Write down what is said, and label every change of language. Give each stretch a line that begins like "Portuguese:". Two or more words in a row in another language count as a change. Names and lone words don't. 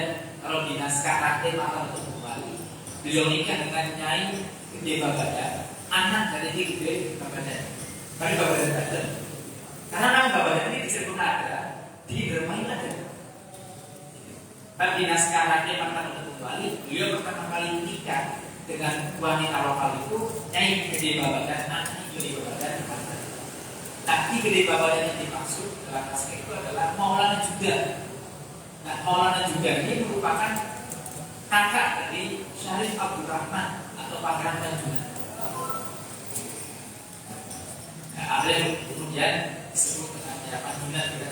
Indonesian: Kalau di naskah Raden Mata Untuk Bali, beliau nikah dengan Nyai Gede Babadan, anak dari Gede Babadan. Bagi Babadan Banten. Karena nama Babadan ini disebut ada di Dermain ada. Di naskah Raden Mata Untuk Bali, beliau pertama kali menikah dengan wanita lokal itu Nyai Gede Babadan, anak Gede Babadan. Tapi Gede Babadan yang dimaksud dalam naskah itu adalah Maulana juga. Nah, Maulana juga ini merupakan kakak dari Syarif Abdul Rahman atau Pangeran Tanjungan. Nah, ada yang kemudian disebut dengan Panjungan juga.